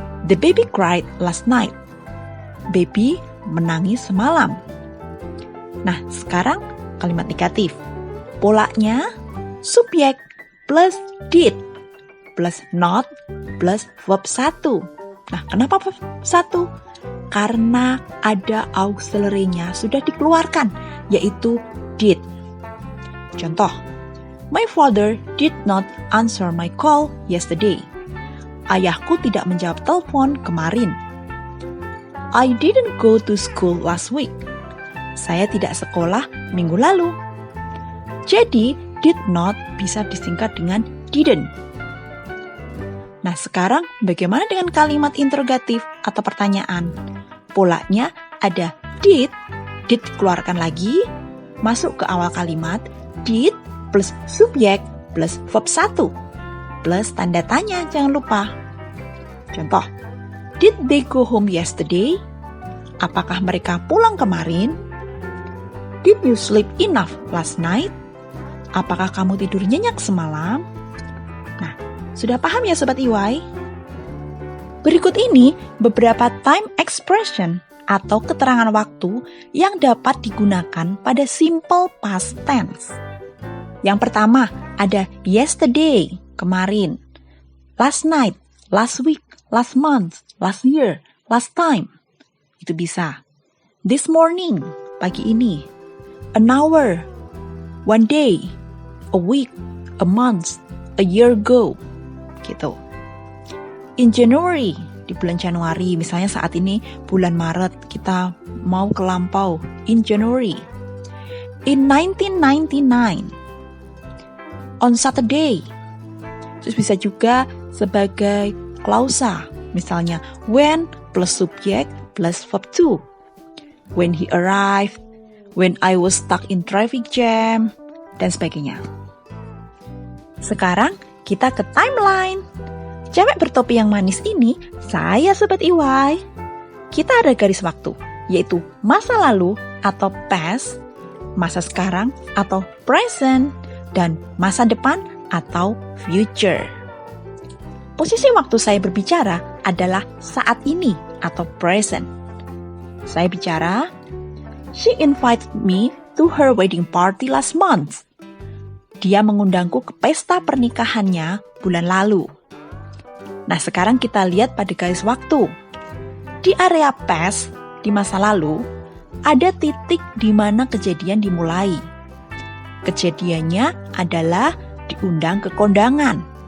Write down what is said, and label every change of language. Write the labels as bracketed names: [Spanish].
[English] The baby cried last night. [Indonesian] Baby menangis semalam. Nah, sekarang kalimat negatif. Polanya subjek plus did plus not plus verb 1. Nah, kenapa verb 1? Karena ada auxiliary-nya sudah dikeluarkan, yaitu did. [English] Contoh, my father did not answer my call yesterday. [Indonesian] Ayahku tidak menjawab telepon kemarin. [English] I didn't go to school last week. [Indonesian] Saya tidak sekolah minggu lalu. Jadi, did not bisa disingkat dengan didn't. Nah, sekarang bagaimana dengan kalimat interrogatif atau pertanyaan? Polanya ada did keluarkan lagi, masuk ke awal kalimat, did plus subjek plus verb 1, plus tanda tanya, jangan lupa. [English] Contoh, did they go home yesterday? [Indonesian] Apakah mereka pulang kemarin? [English] Did you sleep enough last night? [Indonesian] Apakah kamu tidur nyenyak semalam? Nah, sudah paham ya Sobat EY? Berikut ini beberapa time expression atau keterangan waktu yang dapat digunakan pada simple past tense. Yang pertama ada yesterday, kemarin. [English] Last night, last week, last month, last year, last time. [Indonesian] Itu bisa. [English] This morning, [Indonesian] pagi ini. [English] An hour, one day, a week, a month, a year ago. [Indonesian] Gitu. [English] In January, [Indonesian] di bulan Januari, misalnya saat ini bulan Maret, kita mau ke lampau. In January. [English] In 1999. On Saturday. [Indonesian] Terus bisa juga sebagai klausa. Misalnya, when plus subjek plus verb 2. [English] When he arrived, when I was stuck in traffic jam, [Indonesian] dan sebagainya. sekarang kita ke timeline. Cewek bertopi yang manis ini, saya Sobat Iwai. Kita ada garis waktu, yaitu masa lalu atau past, masa sekarang atau present, dan masa depan atau future. Posisi waktu saya berbicara adalah saat ini atau present. Saya bicara, [English] she invited me to her wedding party last month. [Indonesian] Dia mengundangku ke pesta pernikahannya bulan lalu. Nah, sekarang kita lihat pada garis waktu. Di area past, di masa lalu, ada titik di mana kejadian dimulai. Kejadiannya adalah diundang ke kondangan.